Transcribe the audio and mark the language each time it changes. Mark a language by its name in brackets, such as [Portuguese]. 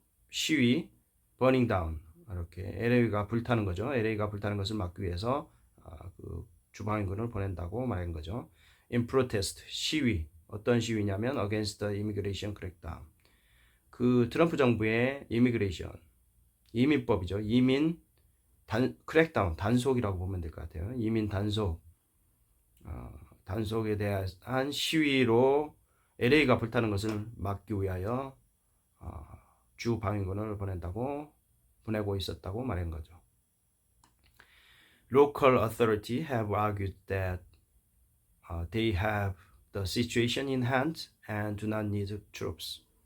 [Korean] 시위, [English] burning down, [Korean] 이렇게 LA가 불타는 거죠. LA가 불타는 것을 막기 위해서 그 주방위군을 보낸다고 말한 거죠. [English] In protest, [Korean] 시위. 어떤 시위냐면 [English] against the immigration crackdown. [Korean] 그 트럼프 정부의 이민법이죠. crackdown, 단속이라고 보면 될 것 같아요. 이민 단속에 대한 시위로 LA가 불타는 것을 막기 위하여 주 방위군을 보내고 있었다고 말한 거죠. [English] Local authority have argued that they have the situation in hand and do not need troops.